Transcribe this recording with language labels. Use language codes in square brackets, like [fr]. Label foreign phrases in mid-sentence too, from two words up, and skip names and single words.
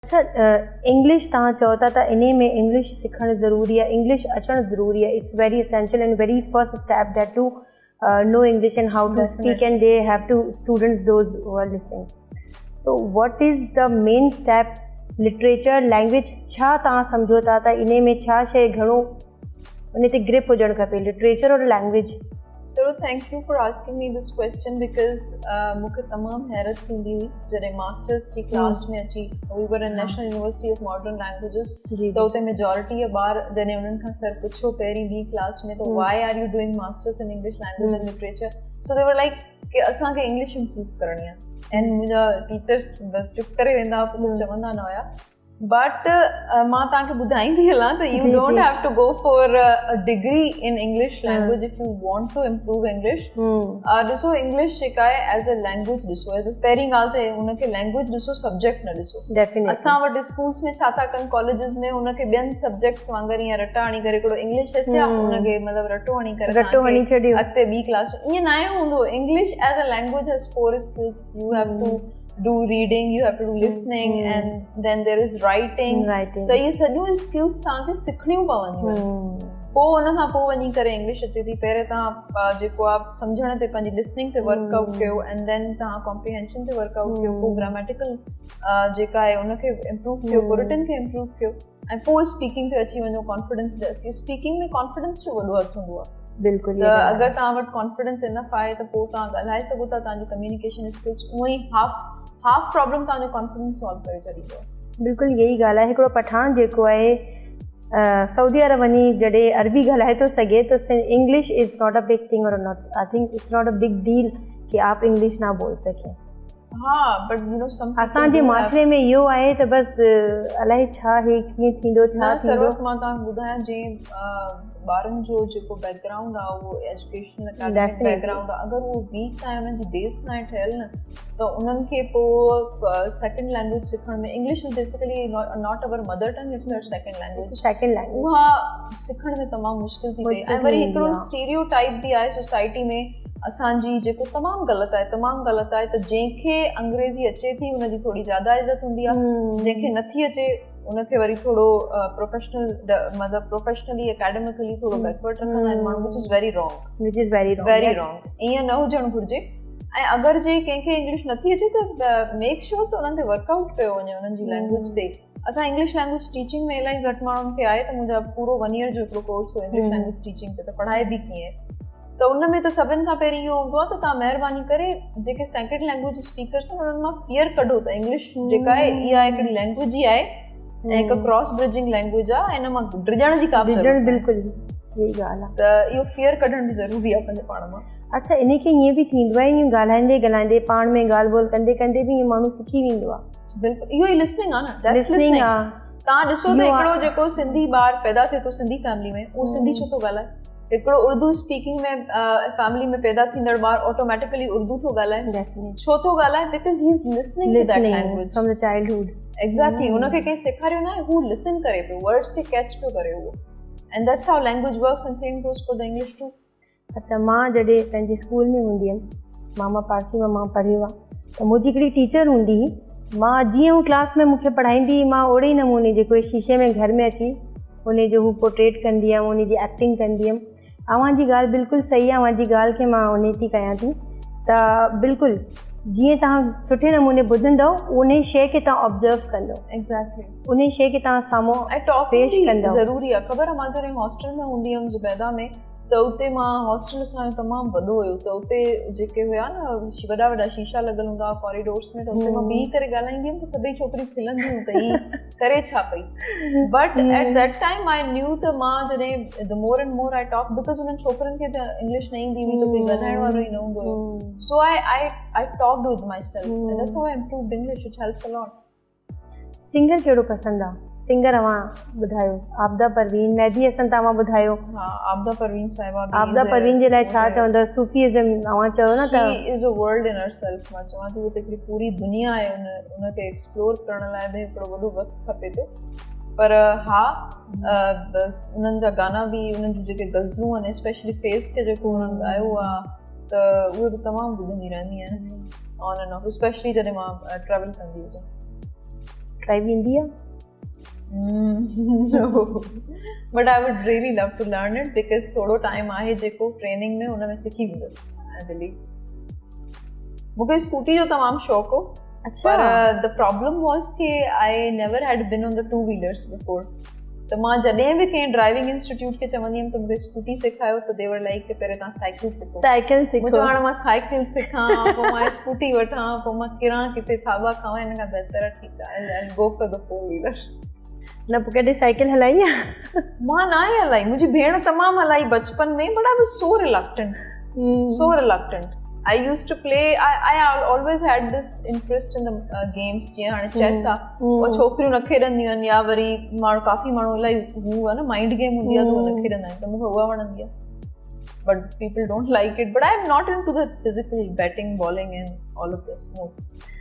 [sd] अच्छा, इंग्लिश तव्हां चओ था त इन में इंग्लिश सिखणु ज़रूरी आहे, इंग्लिश अचणु ज़रूरी आहे. [en] It's very essential and very first step that to know English and how to speak, and they have to students those who are listening. So what is the main step? Literature, language, [sd] छा तव्हां सम्झो था त इन में छा शइ घणो उन ते ग्रिप हुजणु खपे, [en] literature aur language? So thank you for asking me this question because [sd] मूंखे तमामु हैरत थींदी हुई जॾहिं मास्टर्स जी क्लास में अची [en] we were in National University of Modern Languages [sd] त उते मेजॉरिटी ॿार जॾहिं उन्हनि खां सर पुछो पहिरीं ॿी क्लास में त [en] why are you doing masters in English language and literature, so they were like [sd] कि असांखे [en] English improve [sd] करणी आहे एंड मुंहिंजा टीचर्स चुप करे वेंदा हुआ, कुझु चवंदा न हुया. [en] बट मां तव्हांखे ॿुधाईंदी हलां त You don't have to go for a degree in English language if you want to improve English. [sd] ॾिसो इंग्लिश जेका आहे [en] as a language [sd] ॾिसो, [en] as a [sd] पहिरीं ॻाल्हि त हुनखे लैंग्वेज ॾिसो, सब्जेक्ट न ॾिसो. असां वटि स्कूल्स में छा था कनि, कॉलेजिस में हुनखे ॿियनि सब्जेक्ट्स वांगुरु ईअं रटा हणी करे हिकिड़ो [en] English essay [sd] आहे हुनखे मतिलबु रटो हणी करे अॻिते ॿी क्लास में ईअं न हूंदो. [en] English as a language has 4 skills. You have to do reading, you have to do listening, and then there is writing. [sd] त इहे सॼियूं स्किल्स तव्हांखे सिखणियूं पवंदियूं आहिनि. पोइ हुन खां पोइ वञी करे इंग्लिश अचे थी. पहिरें तव्हां जेको आहे सम्झण ते पंहिंजी लिसनिंग ते वर्कआउट कयो [en] and then [sd] तव्हां कॉम्प्रिहेंशन ते वर्कआउट कयो, पोइ ग्रामेटिकल जेका आहे उनखे इम्प्रूव कयो, पोइ रिटन खे इम्प्रूव कयो ऐं पोइ स्पीकिंग ते अची वञो. कॉन्फिडेंस, स्पीकिंग में कॉन्फिडेंस जो वॾो हथु हूंदो आहे. बिल्कुलु. त अगरि तव्हां वटि कॉन्फिडेंस इनफ आहे त पोइ तव्हां ॻाल्हाए सघो था. तव्हांजो [en] communication skills [sd] उहो ई [en] half problem [sd] तव्हांजो कॉन्फिडेंस सॉल्व करे छॾींदो आहे. बिल्कुलु इहा ई ॻाल्हि आहे. हिकिड़ो पठान जेको आहे सऊदी अरब वञी जॾहिं अरबी ॻाल्हाए थो सघे तो [en] English is not a big thing [sd] और [en] not, I think it's not a big deal [ur] کہ آپ انگلش نہ بول سکیں. [sd] हाँ, [en] But you know [sd] असांजे माशरे में इहो आहे त बसि अलाए छा आहे, कीअं थींदो, छा थींदो. मां तव्हांखे ॿुधायां जीअं ॿारनि जो जेको बैकग्राउंड आहे उहो [en] educational academic background [sd] आहे, अगरि उहो वीक आहे, उन्हनि जी बेस न आहे ठहियल न, त उन्हनि खे पोइ [en] second language [sd] सिखण में, [en] English is basically not our mother tongue, it's our second language, [sd] उहा सिखण में तमामु मुश्किल थी वई. ऐं वरी हिकिड़ो स्टीरियोटाइप बि आहे सोसाइटी में असांजी जेको तमामु ग़लति आहे त जंहिंखे अंग्रेज़ी अचे थी उनजी थोरी ज़्यादा इज़त हूंदी आहे, जंहिंखे नथी अचे उनखे वरी थोरो प्रोफेशनल मतिलबु [en] professionally academically [sd] थोरो बैकवर्ड रखंदा आहिनि माण्हू, [en] Which is very wrong, very wrong. [sd] ईअं न हुजणु घुरिजे. ऐं अगरि जे कंहिंखे इंग्लिश नथी अचे त [en] make sure [sd] त उन्हनि ते वर्कआउट कयो वञे उन्हनि जी लैंग्वेज ते. असां [en] English language teaching [sd] में इलाही घटि माण्हुनि खे आहे त मुंहिंजा पूरो 1 year जो हिकिड़ो कोर्स हो [en] English language teaching [sd] ते, त पढ़ाए बि कीअं. त उन में त सभिनि खां पहिरीं इहो हूंदो आहे त तव्हां महिरबानी करे जेके [en] second language speakers [sd] आहिनि उन्हनि मां फियर कढो त इंग्लिश जेका आहे इहा हिकिड़ी लैंग्वेज ई आहे ऐं हिकु [en] cross bridging language [sd] आहे, हिन मां डिॼण जी का बिल्कुलु इहा ॻाल्हि आहे. त इहो फियर कढण बि ज़रूरी आहे पंहिंजे पाण मां. अच्छा, इन खे ईअं बि थींदो आहे, ईअं ॻाल्हाईंदे पाण में ॻाल्हि ॿोल कंदे कंदे बि ईअं माण्हू सिखी वेंदो आहे. बिल्कुलु, इहो ई लिसनिंग आहे न. लिसनिंग आहे. तव्हां ॾिसो त हिकिड़ो जेको सिंधी ॿार पैदा थिए थो सिंधी फैमिली में, उहो सिंधी छो थो ॻाल्हाए? हिकिड़ो [en] Urdu speaking [sd] में फैमिली में पैदा थींदड़ ॿार ऑटोमेटिकली उर्दू थो ॻाल्हाए. छो थो ॻाल्हाए? [en] Because he is listening to that language from the childhood. एक्ज़ैक्टली. [sd] हुनखे कंहिं सेखारियो न आहे, हू लिसन करे पियो, वर्ड्स खे कैच पियो करे उहो. [en] And that's how language works and same goes for the English too. [sd] अच्छा, मां जॾहिं पंहिंजे स्कूल में हूंदी हुयमि, मामा पारसी में मां पढ़ियो आहे, त मुंहिंजी हिकिड़ी टीचर हूंदी हुई. मां जीअं हू क्लास में मूंखे पढ़ाईंदी हुई, मां ओड़े ई नमूने जेको शीशे में घर में अची उन जो हू पोर्ट्रेट कंदी हुयमि, उन जी एक्टिंग कंदी हुयमि. अव्हांजी ॻाल्हि बिल्कुलु सही आहे, अव्हांजी ॻाल्हि खे मां उन थी कयां थी. त बिल्कुलु जीअं तव्हां सुठे नमूने ॿुधंदव उन शइ खे तव्हां ऑब्ज़र्व कंदव. एक्ज़ैक्टली. उन शइ खे तव्हां साम्हूं पेश कंदव. ज़रूरी आहे. ख़बर आहे, मां जॾहिं हॉस्टल में हूंदी हुयमि ज़ुबैदा में, त उते मां हॉस्टल असांजो तमामु वॾो हुयो, त उते जेके हुया न वॾा वॾा शीशा लॻल हूंदा हुआ कॉरिडोर्स में, त उते मां बीही करे ॻाल्हाईंदी हुयमि त सभई छोकिरियूं खिलंदियूं त ही करे छा पई. [en] But at that time I knew [sd] त मां जॾहिं [en] the more and more I talk, because [sd] उन्हनि छोकिरनि खे त इंग्लिश न ईंदी हुई, त कोई ॻाल्हाइण वारो ई न हूंदो हुयो. [en] So I talked with myself and that's how I improved English. It helps a lot. [sd] सिंगर कहिड़ो पसंदि आहे? सिंगर अवां ॿुधायो. आबदा परवीन, मेहदी हसन तव्हां ॿुधायो. हा, आबदा परवीन साहिबा. आबदा परवीन जे लाइ छा चवंदव? सूफीइज़म अवां चयो न त [en] She is a world in herself. [sd] मां चवां थी उहा त हिकिड़ी पूरी दुनिया आहे, उनखे एक्सप्लोर करण लाइ बि हिकिड़ो वॾो वक़्तु खपे थो. पर हा, उन्हनि जा गाना बि, उन्हनि जूं जेके गज़लूं आहिनि, स्पेशली फेस खे जेको उन्हनि ॻायो आहे, त उहे बि तमामु ॿुधंदी रहंदी आहियां [en] on and off, [sd] स्पेशली जॾहिं मां ट्रैवल कंदी हुजां. ड्राइव ईंदी आहे? [en] No, but I would really love to learn it because [sd] थोड़ो टाइम आहे जेको ट्रेनिंग में उन में सिखी वेंदसि, [en] I believe. [sd] मूंखे स्कूटी जो तमामु शौक़ु हो, अच्छा, [en] पर the problem was कि I never had been on the two wheelers before. [sd] त मां जॾहिं बि कंहिं ड्राइविंग इंस्टीट्यूट खे चवंदी हुयमि त मूंखे स्कूटी सेखारियो त [en] they were like [sd] कि पहिरियों तव्हां साइकिल सिखो, साइकिल सिखो। मुंहिंजो हाणे मां साइकिल सिखां, पोइ मां स्कूटी वठां, पोइ मां किरां किथे थाबा खावां, हिन खां बहितर ठीकु आहे [en] I'll go for the four wheeler. [sd] न पोइ कॾहिं साइकिल हलाई आहे? मां न आहे हलाई, मुंहिंजी भेण तमामु हलाई बचपन में, [en] but I was so reluctant. So reluctant. I used to play. I always had this interest in the games. [sd] जीअं हाणे चेस आहे, और छोकिरियूं न खेॾंदियूं आहिनि, या वरी माण्हू काफ़ी माण्हू इलाही हू आहे न [en] mind game [sd] हूंदी आहे त उहा न खेॾंदा आहिनि, त मूंखे उहा वणंदी आहे. [en] But people don't like it. But I am not into the physical betting, bowling and all of this. No.